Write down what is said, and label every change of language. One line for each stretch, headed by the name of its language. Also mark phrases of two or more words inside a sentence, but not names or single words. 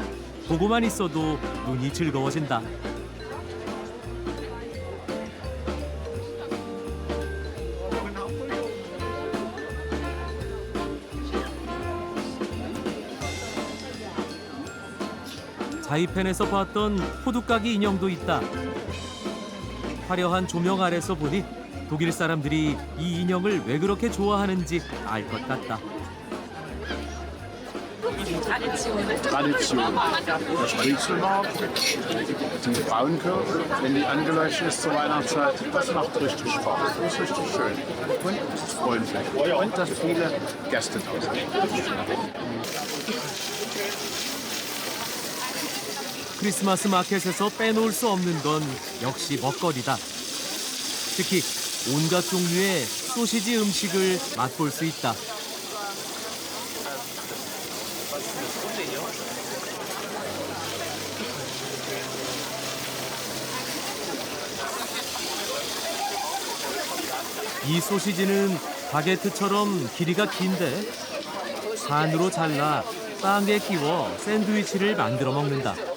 Korean: 보고만 있어도 눈이 즐거워진다. 자이펜에서 봤던 호두까기 인형도 있다. 화려한 조명 아래서 보니 독일 사람들이 이 인형을 왜 그렇게 좋아하는지 알 것 같다.
German: Tradition. Der Striezelmarkt, die Frauenkirche, wenn die angeleuchtet ist zur Weihnachtszeit, das macht richtig Spaß. Das ist richtig schön. Und es ist freundlich. Und dass viele Gäste da sind.
Korean: 크리스마스 마켓에서 빼놓을 수 없는 건 역시 먹거리다. 특히 온갖 종류의 소시지 음식을 맛볼 수 있다. 이 소시지는 바게트처럼 길이가 긴데 반으로 잘라 빵에 끼워 샌드위치를 만들어 먹는다.